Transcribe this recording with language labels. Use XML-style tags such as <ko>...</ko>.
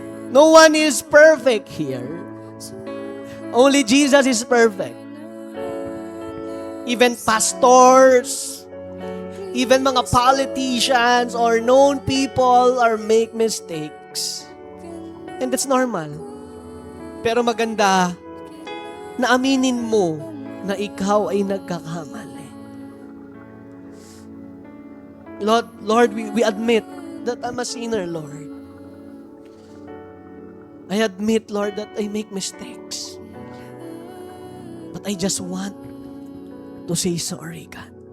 <en>No one is perfect here. Only Jesus is perfect. Even pastors, even mga politicians or known people are make mistakes. And that's normal.</en> <tl>Pero maganda na aminin mo na ikaw ay nagkakamali.</tl> <en>Lord, we admit that I'm a sinner, Lord. I admit, Lord, that I make mistakes. But I just want to say sorry, God.</en>